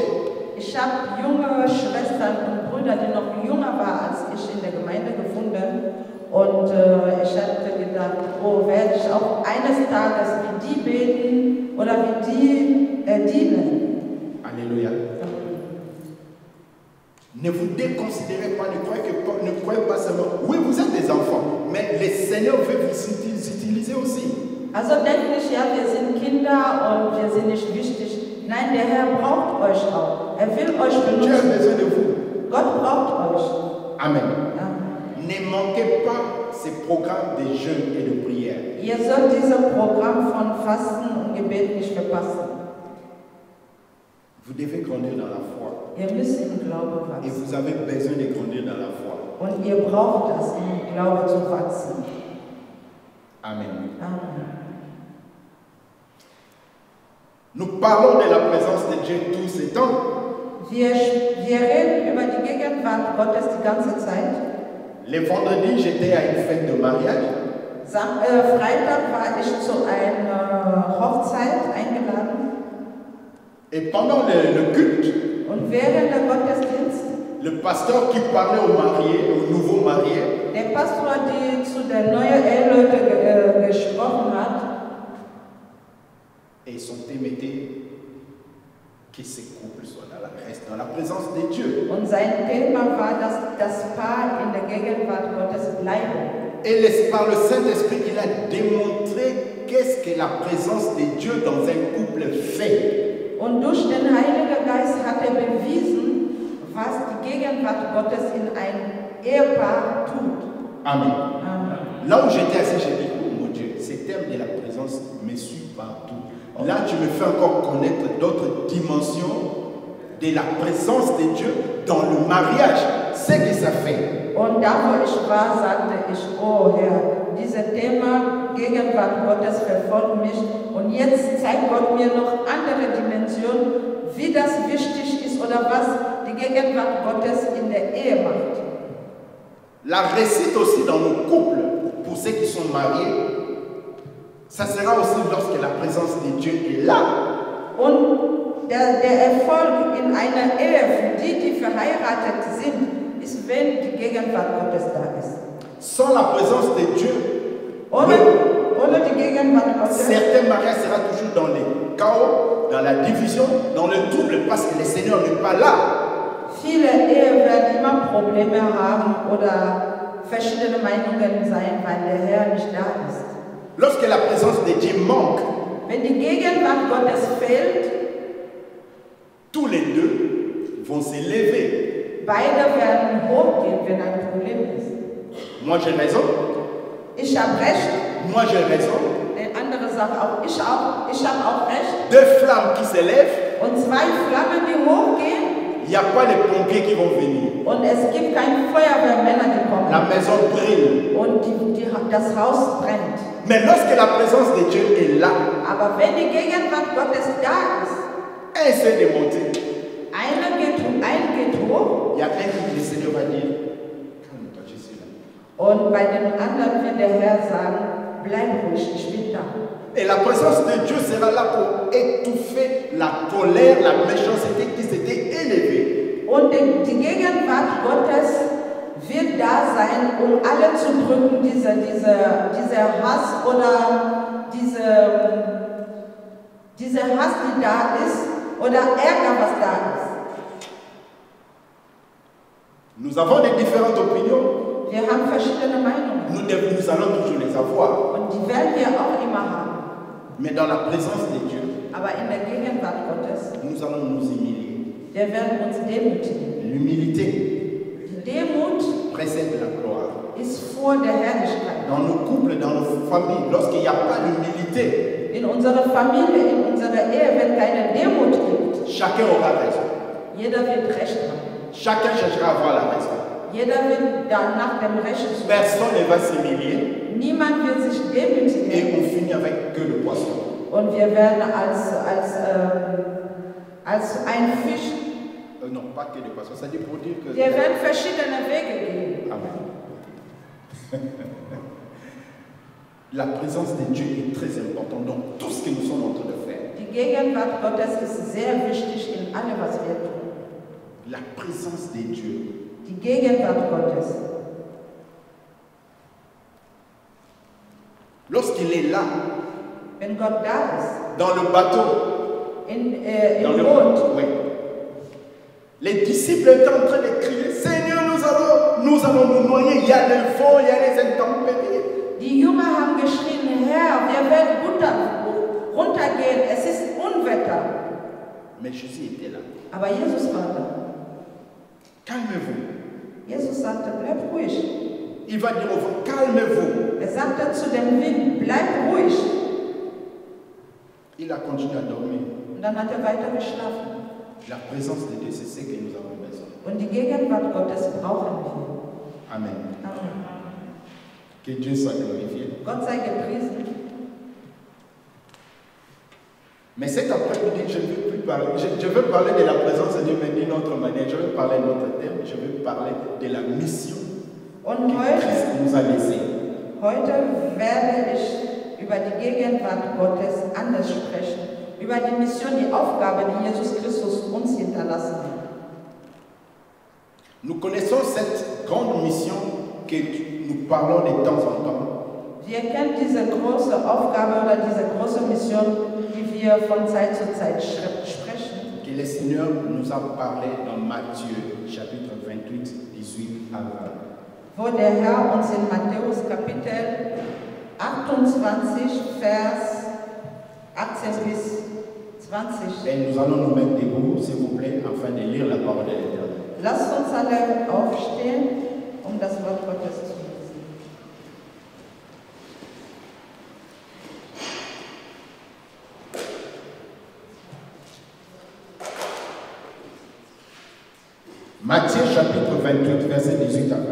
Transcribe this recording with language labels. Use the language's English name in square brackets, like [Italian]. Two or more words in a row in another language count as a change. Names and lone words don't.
[German] ich habe junge Schwestern und Brüder, die noch jünger waren als ich, in der Gemeinde gefunden. Und ich hatte gedacht, oh, werde ich auch eines Tages wie die beten oder wie die dienen. [French] Alléluia. Ne vous déconsidérez pas, ne croyez pas seulement. Oui, vous êtes des enfants, mais le Seigneur veut vous utiliser aussi. [German] Also denkt nicht, ja, wir sind Kinder und wir sind nicht wichtig. Nein, der Herr braucht euch auch. Er will euch [French] Dieu a [German] benutzen. [French] besoin de vous. [German] Gott braucht euch. Amen. Ja. [French] Ne manquez pas ces programmes de jeûne et de prière. [German] Ihr sollt dieses Programm von Fasten und Gebet nicht verpassen. [French] Vous devez grandir dans la foi. [German] Ihr müsst im Glauben [French] Et [German] wachsen. [French] vous avez besoin de grandir dans la foi. [German] Und ihr braucht das, im Glauben zu wachsen. Amen. Amen. [French] Nous parlons de la présence de Dieu tout ce temps. [German] Wir reden über die Gegenwart Gottes die ganze Zeit. [French] Le vendredi, j'étais à une fête de mariage. [German] Freitag war ich zu einer Hochzeit eingeladen. [French] Et pendant le culte, [German] Und während der Gottesdienst, [French] le pasteur qui parlait aux mariés, aux nouveaux mariés, [German] der Pastor, der zu den neuen Eheleuten gesprochen hat, [French] et son thème était que ces couples soient restent dans la présence de Dieu. [German] und sein Thema war, dass das Paar in der Gegenwart Gottes bleiben. [French] Et par le Saint-Esprit, il a démontré qu'est-ce que la présence de Dieu dans un couple fait. [German] Und durch den Heiligen Geist hat er bewiesen, was die Gegenwart Gottes in ein Ehepaar tut. Amen. Amen. [French] Là où j'étais assis, j'ai dit, oh mon Dieu, ce thème de la présence me suit partout. Là, tu me fais encore connaître d'autres dimensions de la présence de Dieu dans le mariage. C'est que ça fait. [German] Und da, wo ich war, sagte ich, oh Herr, dieses Thema Gegenwart Gottes verfolgt mich. Und jetzt zeigt Gott mir noch andere Dimensionen, wie das wichtig ist oder was die Gegenwart Gottes in der Ehe macht. [French] La réussite aussi dans nos couples, pour ceux qui sont mariés, ça sera aussi lorsque la présence de Dieu est là. [German] Und der Erfolg in einer Ehe für die, die verheiratet sind, ist, wenn die Gegenwart Gottes da ist. [French] Sans la présence de Dieu, [German] ohne die Gegenwart Gottes, [French] certains mariages seront toujours dans le chaos, dans la division, dans le trouble, parce que le Seigneur n'est pas là. [German] Viele Ehen werden immer Probleme haben oder verschiedene Meinungen sein, weil der Herr nicht da ist. [French] Lorsque la présence de Dieu manque, [German] wenn die Gegenwart Gottes fehlt, [French] tous les deux vont s'élever. [German] Beide werden hochgehen, wenn ein Problem ist. [French] Moi j'ai raison. [German] Ich habe recht. [French] Moi j'ai raison. [German] Der andere sagt auch, ich habe auch recht. [French] Deux flammes qui s'élèvent. [German] Und zwei Flammen, die hochgehen. [French] Il n'y a pas les pompiers qui vont venir. [German] Und es gibt keine Feuerwehrmänner, die kommen. [French] La maison brûle. [German] Und das Haus brennt. [French] Mais lorsque la présence de Dieu est là, [German] aber wenn die Gegenwart Gottes da ist, [French] un s'est démonté. [German] Ein geht hoch. [French] Il y a un qui le Seigneur va dire, calme-toi, je suis là. [German] Und bei den anderen wird der Herr sagen, bleib ruhig, ich bin da. [French] Et la présence de Dieu sera là pour étouffer la colère, la méchanceté qui s'était élevée. [German] Und die Gegenwart Gottes wird da sein, um alle zu drücken, dieser Hass oder diese Hass, die da ist, oder Ärger, was da ist. [French] Nous avons des différentes opinions. [German] Wir haben verschiedene Meinungen. [French] Nous allons toujours les avoir. [German] Und die werden wir auch immer haben. [French] Mais dans la présence de Dieu, [German] aber in der Gegenwart Gottes, [French] nous allons nous humilier. [German] Wir werden uns demütigen. [French] L'humilité. [German] Die Demut [French] précède la gloire. [German] Ist vor der Herrlichkeit. [French] Dans nos couples, dans nos familles, lorsqu'il n'y a pas d'humilité, [German] in unserer Familie, in unserer Ehe, wenn keine Demut gibt, [French] chacun aura raison. [German] Jeder wird Recht haben. [French] Chacun cherchera à avoir la raison. [German] Jeder wird nach dem Recht suchen. [French] Personne ne va s'humilier. [German] Niemand wird sich demütigen. [French] Et on finit avec que le poisson. [German] Und wir werden als ein Fisch. [French] Non, pas que le poisson. Ça dit pour dire que. [German] Wir werden verschiedene Wege gehen. Amen. [French] La présence de Dieu est très importante dans tout ce que nous sommes en train de faire. [German] Die Gegenwart Gottes ist sehr wichtig in allem, was wir tun. [French] La présence de Dieu. [German] Die Gegenwart Gottes. [French] Lorsqu'il est là, [German] wenn Gott da ist, [French] dans le bateau, dans le [German] Boot, [French] oui. Les disciples étaient en train de crier, Seigneur, nous allons nous noyer, il y a le vent, il y a les intempéries. [German] Die Jünger haben geschrien, Herr, wir werden runtergehen, es ist Unwetter. [French] Mais Jésus était là. [German] Aber Jesus war da. [French] Calmez-vous. [German] Jesus sagte, bleib ruhig. [French] Il va dire au vent, calmez-vous. [German] Sagte zu dem Wind, bleib ruhig. [French] Il a continué à dormir. [German] Und dann hat weiter geschlafen. [French] La présence de Dieu, c'est ce que nous avons besoin. [German] Und die Gegenwart Gottes brauchen wir. Amen. Amen. [French] Que Dieu soit glorifié. [German] Gott sei gepriesen. [French] Mais cet après-midi, je veux parler de la présence de Dieu, mais d'une autre manière. Je veux parler d'un autre thème. Je veux parler de la mission que Christ nous a laissée. [German] Heute werde ich über die Gegenwart Gottes anders sprechen. Über die Mission, die Aufgabe, die Jesus Christus uns hinterlassen hat. [French] Nous connaissons cette grande mission que nous parlons de temps en temps. [German] Wir kennen diese große Aufgabe oder diese große Mission, die wir von Zeit zu Zeit sprechen. [French] Que le Seigneur nous a parlé dans Matthieu, chapitre 28, 18 à 20. [German] Wo der Herr uns in Matthäus Kapitel 28, Vers 18 bis 20. [French] Et nous allons nous mettre debout, s'il vous plaît, afin de lire la parole de l'Éternel. [German] Lasst uns alle aufstehen, das Wort Gottes zu lesen. [French] Matthieu chapitre 28, verset 18 à 20.